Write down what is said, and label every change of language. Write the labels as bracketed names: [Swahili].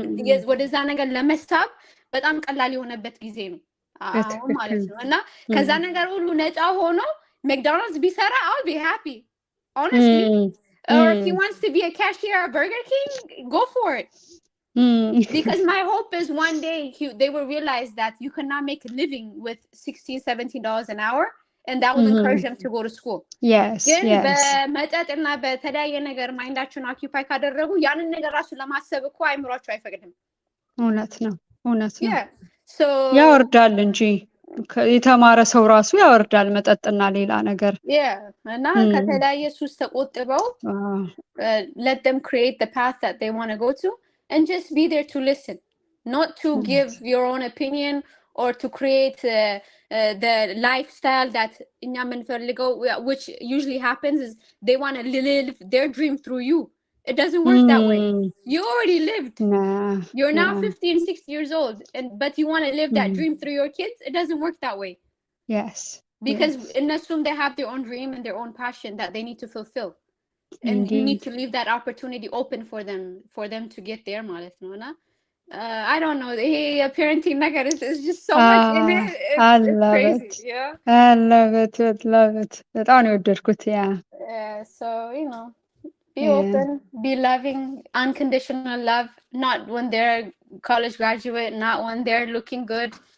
[English] yes what is that [Amharic] ነገር ለመስታብ በጣም ቀላል የሆነበት ጊዜ ነው አሁን ማለት ነው እና ከዛ ነገር ሁሉ ነፃ ሆኖ McDonald's ቢሰራ [English] I'll be happy honestly. or if he wants to be a cashier at Burger King go for it. because my hope is one day they will realize that you cannot make a living with $16-17 an hour and that will encourage them to go to school. yes [Amharic] በመጠጥና በተለያየ ነገር ማይንዳቸውን ኦኪፓይ ካደረጉ ያንን ነገር ራሱ ለማሰብ እኮ አይምሯቸው አይፈቅድም እውነት ነው [English] yeah so [Amharic] ያወርዳል እንጂ የተማረ ሰው ራሱ ያወርዳል መጠጥና ሌላ ነገር [English] yeah [Amharic] እና ከተለያየ ሱስ ተቆጥበው [English] let them create the path that they want to go to and just be there to listen, not to give your own opinion or to create the lifestyle that [Amharic] እኛ የምንፈልገው [English] which usually happens is they want to live their dream through you. It doesn't work that way. You already lived. You're now 15-16 years old but you want to live that dream through your kids. It doesn't work that way. yes because innasum they have their own dream and their own passion that they need to fulfill. And you need to leave that opportunity open for them to get there [Amharic] ማለት ነው እና [English] I don't know the parenting [Amharic] ነገር [English] is just so much in it. It's crazy. Yeah I love it [Amharic] በጣም ነው የወደድኩት [English] so you know be open, be loving, unconditional love, not when they're college graduate, not when they're looking good.